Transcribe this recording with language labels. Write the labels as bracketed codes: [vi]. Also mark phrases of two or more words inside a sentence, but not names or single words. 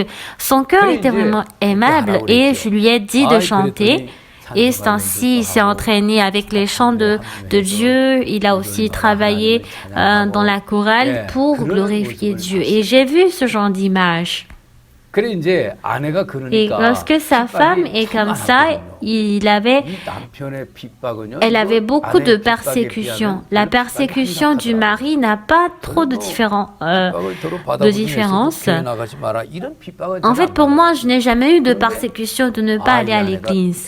[fr] Son cœur était vraiment aimable et je lui ai dit de chanter. Et c'est ainsi, il s'est entraîné avec les chants de Dieu. Il a aussi travaillé dans la chorale pour glorifier Dieu. Et j'ai vu ce genre d'image. [ko] 그래 이제 아내가 [fr] Et [ko] 그러니까 [fr] lorsque sa femme est comme ça, elle avait beaucoup de persécutions. La persécution du mari n'a pas trop de différence. En fait, pour moi, je n'ai jamais eu de persécution de ne pas aller à l'église.